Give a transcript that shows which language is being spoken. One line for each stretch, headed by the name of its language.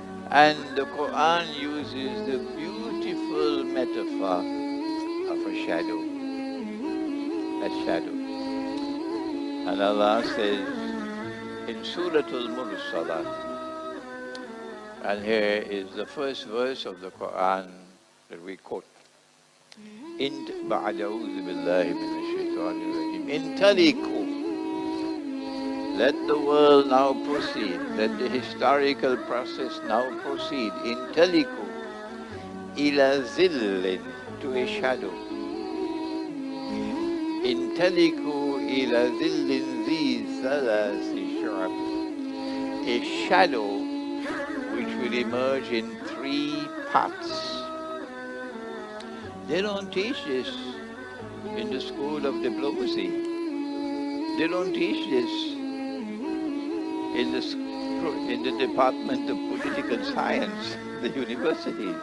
English: And the Quran uses the beautiful metaphor of a shadow. A shadow. And Allah says in Surat Al-Mursalat, and here is the first verse of the Quran that we quote.
Arabic: بعد أعوذ بالله من الشيطان الرجيم. انطلقوا.
English: Let the world now proceed. Let the historical process now proceed.
Arabic: انطلقوا إلى ظل,
English: to a shadow.
Arabic: انطلقوا إلى ظل ذي ثلاث شعب.
English: A shadow which will emerge in three parts. They don't teach this in the school of diplomacy. They don't teach this in the Department of Political Science, the universities.